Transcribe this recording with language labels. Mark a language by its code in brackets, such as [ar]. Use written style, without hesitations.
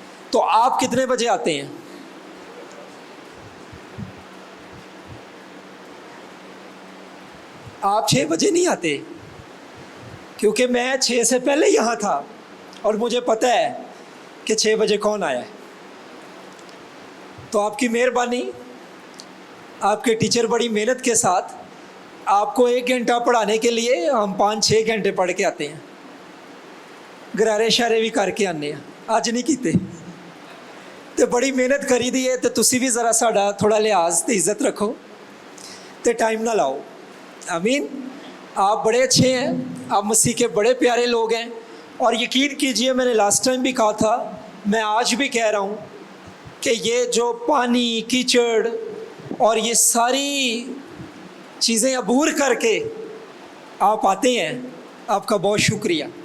[ur] تو آپ کتنے بجے آتے ہیں؟ آپ 6 بجے نہیں آتے، کیونکہ میں 6 سے پہلے یہاں تھا اور مجھے پتہ ہے کہ 6 بجے کون آیا ہے. تو آپ کی مہربانی، آپ کے ٹیچر بڑی محنت کے ساتھ آپ کو 1 گھنٹہ پڑھانے کے لیے ہم 5-6 گھنٹے پڑھ کے آتے ہیں، گرارے شارے بھی کر کے آنے ہیں. [pa] اج نہیں کیتے تو بڑی محنت کری دی ہے، تو تسی بھی ذرا ساڈا تھوڑا لحاظ تے عزت رکھو تے ٹائم نہ لاؤ. [ur] آمین. آپ بڑے اچھے ہیں، آپ مسیح کے بڑے پیارے لوگ ہیں، اور یقین کیجئے میں نے لاسٹ ٹائم بھی کہا تھا، میں آج بھی کہہ رہا ہوں کہ یہ جو پانی، کیچڑ اور یہ ساری چیزیں عبور کر کے آپ آتے ہیں، آپ کا بہت شکریہ.